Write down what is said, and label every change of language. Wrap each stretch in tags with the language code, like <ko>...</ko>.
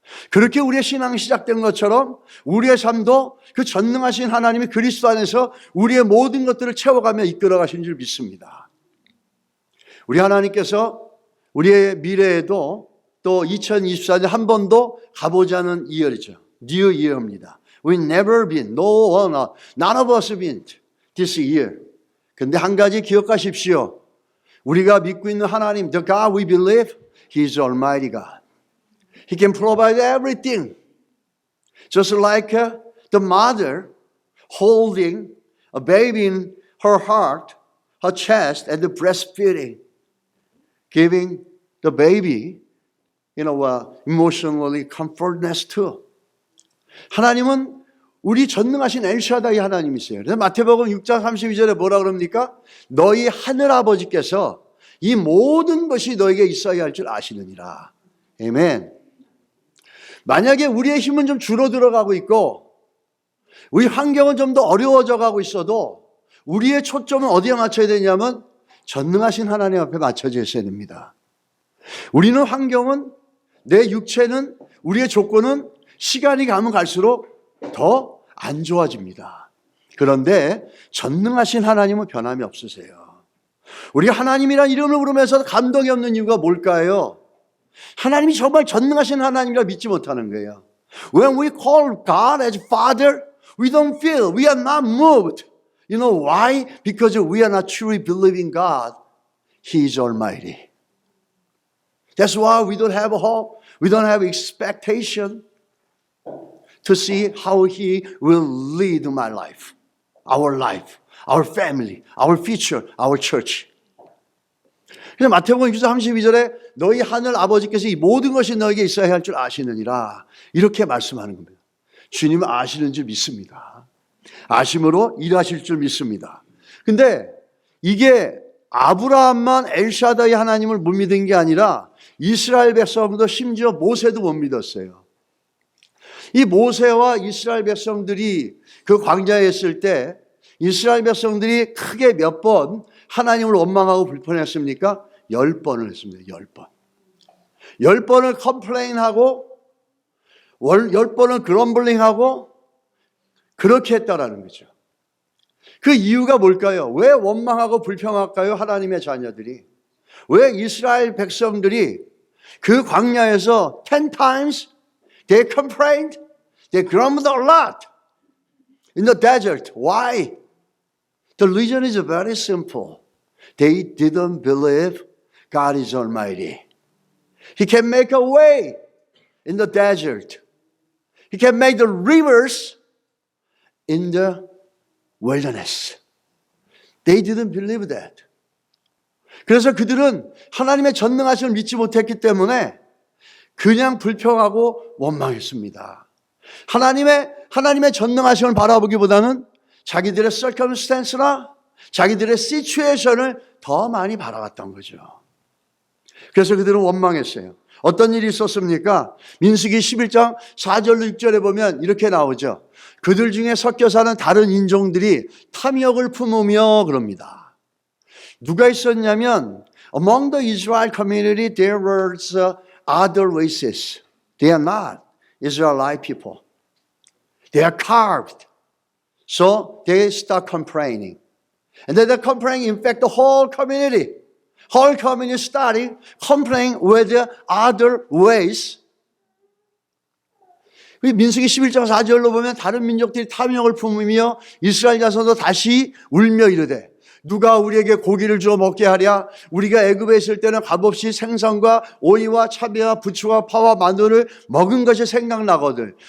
<ko>그렇게 우리의 신앙이 시작된 것처럼 우리의 삶도 그 전능하신 하나님이 그리스도 안에서 우리의 모든 것들을 채워가며 이끌어가신 줄 믿습니다. 우리 하나님께서 우리의 미래에도 또 2024년 한 번도 가보지 않은 이열이죠. New Year입니다.</ko> <en>We never been, no one, none of us been this year.</en> <ko>근데 한 가지 기억하십시오. 우리가 믿고 있는 하나님,</ko> <en>the God we believe, He is Almighty God. He can provide everything. Just like the mother holding a baby in her heart, her chest, and the breastfeeding, giving the baby, emotionally comfortness too.</en> <ko>하나님은 우리 전능하신 엘샤다이 하나님이세요. 그래서 마태복음 6장 32절에 뭐라 그럽니까? 너희 하늘 아버지께서 이 모든 것이 너에게 있어야 할 줄 아시느니라. 아멘. 만약에 우리의 힘은 좀 줄어들어가고 있고 우리 환경은 좀 더 어려워져 가고 있어도 우리의 초점은 어디에 맞춰야 되냐면 전능하신 하나님 앞에 맞춰져 있어야 됩니다. 우리는 환경은, 내 육체는, 우리의 조건은 시간이 가면 갈수록 더 안 좋아집니다. 그런데 전능하신 하나님은 변함이 없으세요. 우리 하나님이란 이름을 부르면서 감동이 없는 이유가 뭘까요? 하나님이 정말 전능하신 하나님이라 믿지 못하는 거예요.</ko> <en>When we call God as Father, we don't feel, we are not moved. You know why? Because we are not truly believing God. He is Almighty. That's why we don't have hope. We don't have expectation to see how He will lead my life, our family, our future, our church.</en> <ko>그래서 마태복음 6장 32절에 너희 하늘 아버지께서 이 모든 것이 너에게 있어야 할 줄 아시느니라 이렇게 말씀하는 겁니다. 주님은 아시는 줄 믿습니다. 아심으로 일하실 줄 믿습니다. 근데 이게 아브라함만 엘샤다이 하나님을 못 믿은 게 아니라 이스라엘 백성도 심지어 모세도 못 믿었어요. 이 모세와 이스라엘 백성들이 그 광야에 있을 때 이스라엘 백성들이 크게 몇 번 하나님을 원망하고 불편했습니까? 10번을 했습니다. 10번. 10번을 컴플레인하고 10번을 그럼블링하고 그렇게 했다라는 거죠. 그 이유가 뭘까요? 왜 원망하고 불평할까요? 하나님의 자녀들이. 왜 이스라엘 백성들이 그 광야에서</ko> <en>10 times they complained, they grumbled a lot in the desert. Why? The reason is very simple. They didn't believe God is Almighty. He can make a way in the desert. He can make the rivers in the wilderness. They didn't believe that.</en> <ko>그래서 그들은 하나님의 전능하심을 믿지 못했기 때문에 그냥 불평하고 원망했습니다. 하나님의 전능하심을 바라보기보다는 자기들의 circumstance나 자기들의 situation을 더 많이 바라봤던 거죠. 그래서 그들은 원망했어요. 어떤 일이 있었습니까? 민수기 11장 4절로 6절에 보면 이렇게 나오죠. 그들 중에 섞여 사는 다른 인종들이 탐욕을 품으며 그럽니다. 누가 있었냐면</ko> <en>among the Israel community there was other races. They are not Israelite people. They are carved. So they start complaining. And then they're complaining, in fact, the whole community starting complaining with the other ways.</en> <ko>민수기 11장 4절로 보면 다른 민족들이 탐욕을 품으며 이스라엘 자손도 다시 울며 이르되 누가 우리에게 고기를 주어 먹게 하랴? 우리가 애굽에 있을 때는 값없이 생선과 오이와 참외와 부추와 파와 마늘을 먹은 것이 생각나거든.</ko>